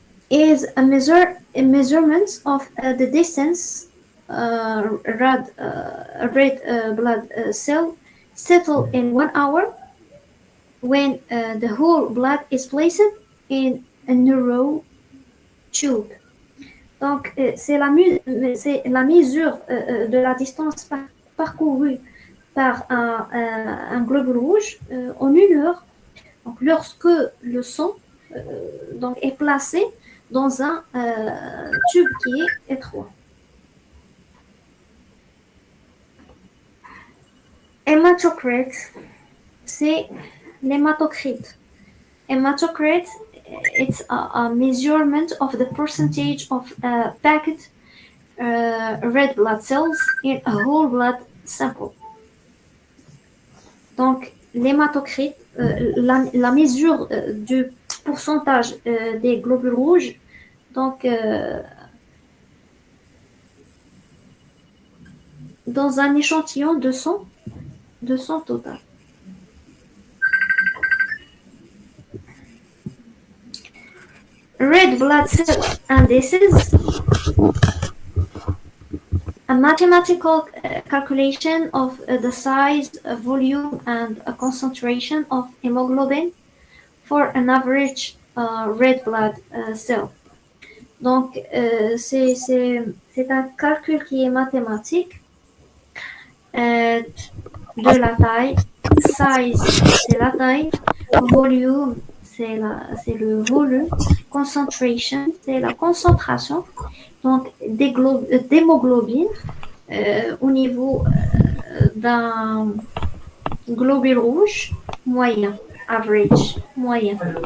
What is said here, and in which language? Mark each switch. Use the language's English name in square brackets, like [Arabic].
[English] Is a measurement of the distance red blood cell settle in 1 hour when the whole blood is placed in a narrow tube. [French] Donc, c'est la mesure de la distance parcourue par un globule rouge en 1 heure. Donc, lorsque le sang donc, est placé dans un tube qui est étroit. Hématocrit, c'est l'hématocrit. [English] Hematocrit, it's a measurement of the percentage of packed red blood cells in a whole blood sample. [French] Donc, l'hématocrit, la mesure du pourcentage des globules rouges, donc dans un échantillon de sang total. [English] Red blood cell indices, a mathematical calculation of the size, volume, and concentration of hemoglobin for an average red blood cell. [French] Donc, c'est un calcul qui est mathématique de la taille. Size, c'est la taille. Volume, c'est le volume. Concentration, c'est la concentration. Donc, d'hémoglobine au niveau d'un globule rouge moyen, average, moyen.